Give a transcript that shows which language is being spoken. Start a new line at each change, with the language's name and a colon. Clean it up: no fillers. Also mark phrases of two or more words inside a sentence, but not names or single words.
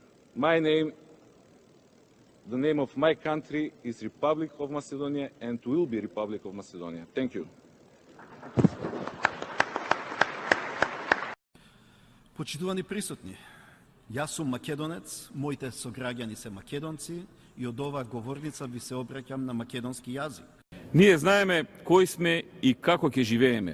English: My name, the name of my country is Republic of Macedonia and will be Republic of Macedonia. Thank you.
Macedonian: Почитувани присутни, јас сум македонец, моите сограѓани се македонци и од оваа говорница ви се обраќам на македонски јазик. Ние знаеме кои сме и како ќе живееме.